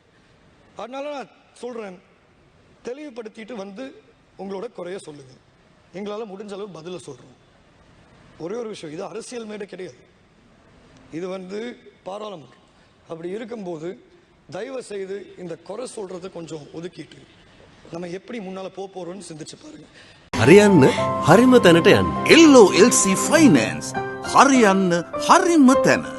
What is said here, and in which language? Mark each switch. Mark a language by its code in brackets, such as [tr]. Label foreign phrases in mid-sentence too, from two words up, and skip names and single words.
[ta] அதனால நான் சொல்கிறேன், தெளிவுபடுத்திட்டு வந்து உங்களோட குறைய சொல்லுங்கள். எங்களால் முடிஞ்ச அளவு பதிலை சொல்கிறோம். ஒரே ஒரு விஷயம், இது அரசியல் மேடை கிடையாது, இது வந்து பாராளுமன்றம். அப்படி இருக்கும்போது தயவு செய்து இந்த குறை சொல்கிறத கொஞ்சம் ஒதுக்கிட்டு நம்ம எப்படி முன்னால் போகிறோம்னு சிந்திச்சு பாருங்க. [si] හරියන්න හරිම තැනට යන්න. LOLC Finance හරියන්න හරිම තැන.